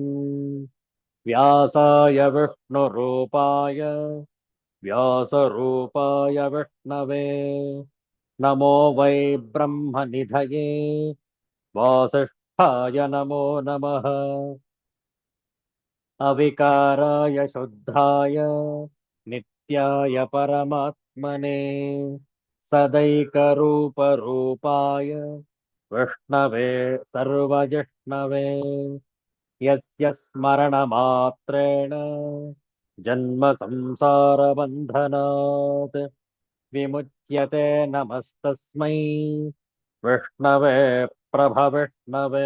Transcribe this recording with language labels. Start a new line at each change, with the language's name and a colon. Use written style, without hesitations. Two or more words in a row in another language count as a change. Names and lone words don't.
Sanskrit: ವ್ಯಾಸಾಯ ವಿಷ್ಣುರೂಪಾಯ ವ್ಯಾಸರೂಪಾಯ ವಿಷ್ಣವೇ ನಮೋ ವೈ ಬ್ರಹ್ಮನಿಧಯೇ ವಾಸಿಷ್ಠಾಯ ನಮೋ ನಮಃ. ಅವಿಕಾರಾಯ ಶುದ್ಧಾಯ ನಿತ್ಯಾಯ ಪರಮಾತ್ಮನೇ ಸದೈಕರೂಪರೂಪಾಯ ವಿಷ್ಣವೇ ಸರ್ವಜಿಷ್ಣವೇ. ಯಸ್ಯ ಸ್ಮರಣಮಾತ್ರೇಣ ಜನ್ಮ ಸಂಸಾರ ಬಂಧನಾತ್ ವಿಮುಚ್ಯತೆ. ನಮಸ್ತಸ್ಮೈ ವಿಷ್ಣವೇ ಪ್ರಭವಿಷ್ಣವೇ.